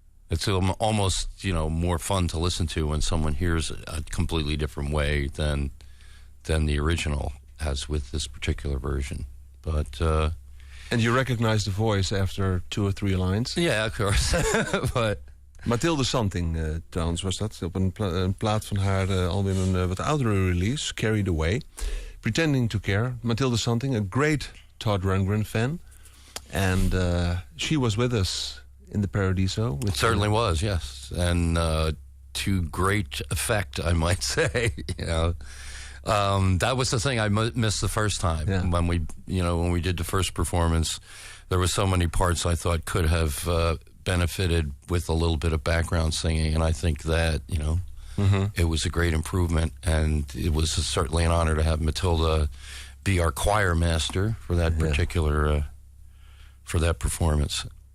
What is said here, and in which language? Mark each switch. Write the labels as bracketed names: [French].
[English] It's almost, more fun to listen to when someone hears it a completely different way than the original, as with this particular version. But and you recognize the voice after 2 or 3 lines? Yeah, of course. But [Dutch] Mathilde Santing, trouwens, was dat. Op een plaat van haar al in een wat oudere release, Carried Away. [English] Pretending to Care. Mathilde Santing, a great Todd Rundgren fan. And she was with us in the Paradiso. Certainly was, yes. And to great effect, I might say. That was the thing I missed the first time. Yeah. When we did the first performance, there were so many parts I thought could have benefited with a little bit of background singing, and I think that it was a great improvement, and it was certainly an honor to have Matilda be our choir master for that particular for that performance.